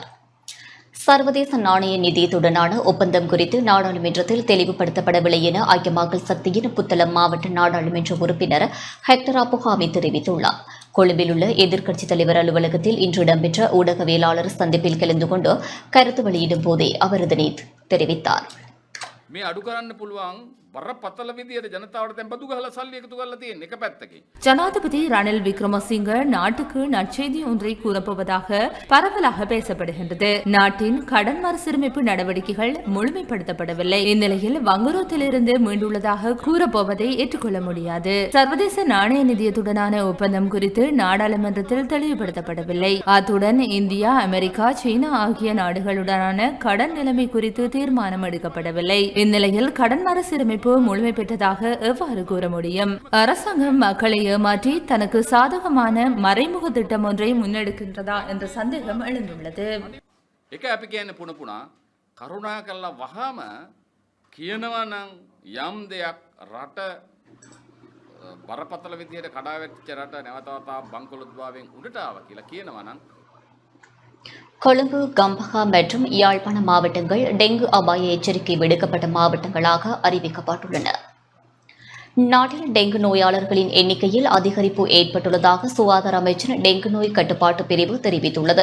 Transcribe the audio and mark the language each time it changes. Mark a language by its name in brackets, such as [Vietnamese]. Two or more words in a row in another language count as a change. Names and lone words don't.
[Tamil] சர்வதேச நாணய நிதியத்துடனான ஒப்பந்தம் குறித்து நாடாளுமன்றத்தில் தெளிவுபடுத்தப்படவில்லை என ஐக்கிய மக்கள் சக்தியின் புத்தளம் மாவட்ட நாடாளுமன்ற உறுப்பினர் ஹெக்டர் அப்புஹாமி தெரிவித்துள்ளார். கொழும்பில் உள்ள எதிர்க்கட்சித் தலைவர் அலுவலகத்தில் இன்று இடம்பெற்ற ஊடகவியலாளர் சந்திப்பில் கலந்து கொண்டு கருத்து வெளியிடும் போதே அவர் இதனை தெரிவித்தார். [Sinhala] මේ අඩු කරන්න පුළුවන් බරපතල විදියට ජනතාවට දැන් බදු ගහලා සල්ලි එකතු කරලා තියෙන එක පැත්තකින්. [Tamil] ஜனாதிபதி ரணில் விக்ரமசிங்க நாட்டுக்கு நற்செய்தி ஒன்றை கூறப்போவதாக பரவலாக பேசப்படுகின்றது. நாட்டின் கடன் மறுசீரமைப்பு நடவடிக்கைகள் முழுமைப்படுத்தப்படவில்லை. இந்நிலையில் வங்குரோத்திலிருந்து மீண்டுள்ளதாக கூறப்போவதை ஏற்றுக்கொள்ள முடியாது. சர்வதேச நாணய நிதியத்துடனான ஒப்பந்தம் குறித்து நாடாளுமன்றத்தில் தெளிவுபடுத்தப்படவில்லை. அத்துடன் இந்தியா, அமெரிக்கா, சீனா ஆகிய நாடுகளுடனான கடன் நிலைமை குறித்து தீர்மானம் எடுக்கப்படவில்லை. இந்நிலையில் கடன் மறுசீரமைப்பு முழுமை பெற்றதாக எவ்வாறு கூற முடியும்? அரசாங்கம் மக்களை ஏமாற்றி தனக்கு சாதகமான மறைமுக திட்டம் ஒன்றை முன்னெடுக்கின்றதா என்ற சந்தேகம் எழுந்துள்ளது. [Sinhala] එක අපි කියන්නේ පුණපුණා කරුණා කළා වහාම කියනවා නම් යම් දෙයක් රට බරපතල විදියට කඩාවැටිච්ච රට නැවතවතාවක් බංකොලොත්භාවයෙන් උඩට ආවා කියලා කියනවා නම් [Tamil] கொழும்பு, கம்பஹா மற்றும் யாழ்ப்பாண மாவட்டங்கள் டெங்கு அபாய எச்சரிக்கை விடுக்கப்பட்ட மாவட்டங்களாக அறிவிக்கப்பட்டுள்ளன. நாட்டில் டெங்கு நோயாளர்களின் எண்ணிக்கையில் அதிகரிப்பு ஏற்பட்டுள்ளதாக சுகாதார அமைச்சர் டெங்கு நோய் கட்டுப்பாட்டு பிரிவு தெரிவித்துள்ளது.